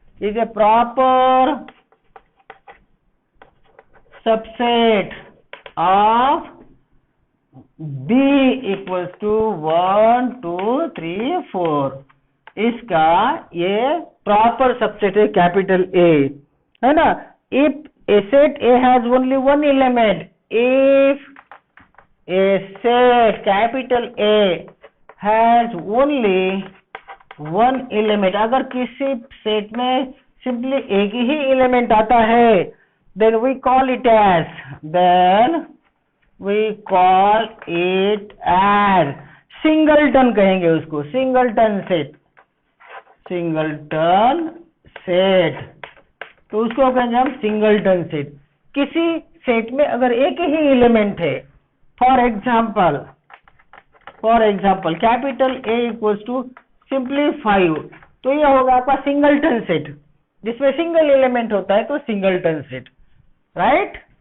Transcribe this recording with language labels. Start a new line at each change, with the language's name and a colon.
Hindi: Is a proper subset of b equals to 1 2 3 4, इसका ये proper subset है capital A. है ना.
English: इफ a set A has only one element, if a set capital A has only one element,
Hindi: अगर किसी set में simply एक ही element आता है,
English: then we call it as
Hindi: singleton कहेंगे उसको, सिंगलटन सेट. तो उसको कहेंगे हम सिंगलटन सेट. किसी सेट में अगर एक ही एलिमेंट है, for example capital A equals to simply 5, तो ये होगा आपका सिंगलटन सेट. जिसमें सिंगल एलिमेंट होता है तो सिंगलटन सेट, राइट.